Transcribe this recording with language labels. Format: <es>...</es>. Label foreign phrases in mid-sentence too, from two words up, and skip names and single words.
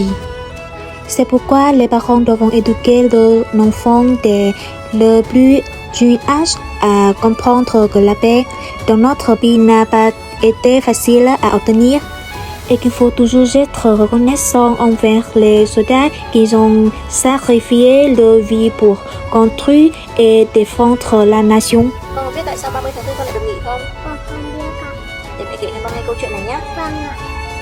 <fr>C'est pourquoi les parents doivent éduquer leurs enfants dès le plus jeune âge à comprendre que la paix dans notre pays n'a pas été facile à obtenir et qu'il faut toujours être reconnaissant envers les soldats qui ont sacrifié leur vie pour construire et défendre la nation.</fr> <vi>Con biết tại sao 30 tháng 4 con lại được nghỉ không? Con không biết ạ. Để mẹ kể cho con nghe câu chuyện này nhé. Vâng ạ.</vi>